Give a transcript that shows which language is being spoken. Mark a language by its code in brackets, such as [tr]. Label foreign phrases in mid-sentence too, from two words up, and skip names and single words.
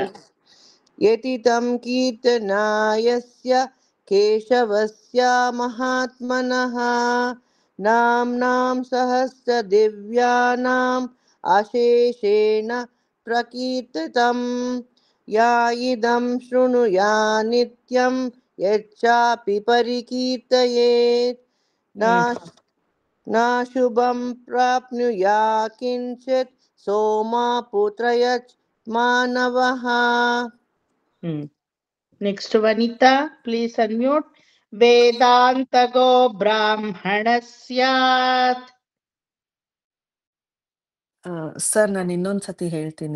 [sa] ಯತಿತಂ ಕೀರ್ತನಾಯಸ್ಯ ಕೇಶವಸ್ಯ ಮಹಾತ್ಮನಃ ನಾಮ್ನಾಂ ಸಹಸ್ರ ದಿವ್ಯಾನಾಂ ಅಶೇಷೇಣ ಪ್ರಕೀರ್ತಿತಂ ಯಾಯಿದಂ ಶೃಣುಯಾ ನಿತ್ಯಂ ಯಚ್ಚಾಪಿ ಪರಿಕೀರ್ತಯೇತ್ ನಾಶುಭಂ ಪ್ರಾಪ್ನುಯಾ ಕಿಂಚಿತ್ ಸೋಮ ಪುತ್ರಯಚ್ ಮಾನವಃ. [en] Next Vanitha, please unmute. [sa] ವೇದಾಂತಗೋ ಬ್ರಾಹ್ಮಣ ಸ್ಯಾತ್. [kn] ಸರ್, ನಾನು ಇನ್ನೊಂದ್ಸತಿ ಹೇಳ್ತೀನಿ.